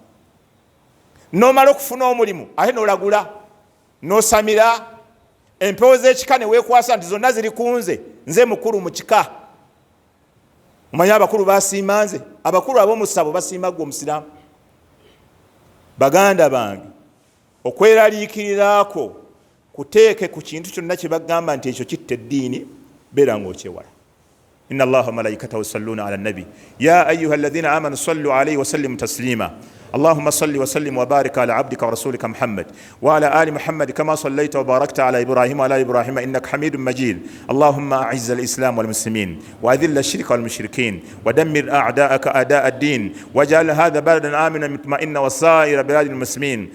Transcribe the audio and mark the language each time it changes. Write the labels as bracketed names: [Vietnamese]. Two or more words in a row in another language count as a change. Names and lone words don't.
[Ganda] N'omala okufuna omulimu ate n'olagula, n'osamira, empewo z'ekika ne weekwasa nti zonna ziri ku nze, nze mukulu mu kika. Omanyi abakulu basiima nze, abakulu ab'omu ssabo basiima gwe omusiraamu. Baganda bange, okweraliikiriraako kuteeke ku kintu kyonna kye bagamba nti ekyo kitta eddiini, beera ng'okyewala. [Arabic] إن الله وملائكته يصلون على النبي يا أيها الذين آمنوا صلوا عليه وسلموا تسليما. اللهم صل وسلم وبارك على عبدك ورسولك محمد وعلى آل محمد كما صليت وباركت على إبراهيم وعلى إبراهيم إنك حميد مجيد. اللهم أعز الإسلام والمسلمين وأذل الشرك والمشركين ودمر أعداءك أعداء الدين واجعل هذا بلدا آمنا مطمئنا وسائر بلاد المسلمين.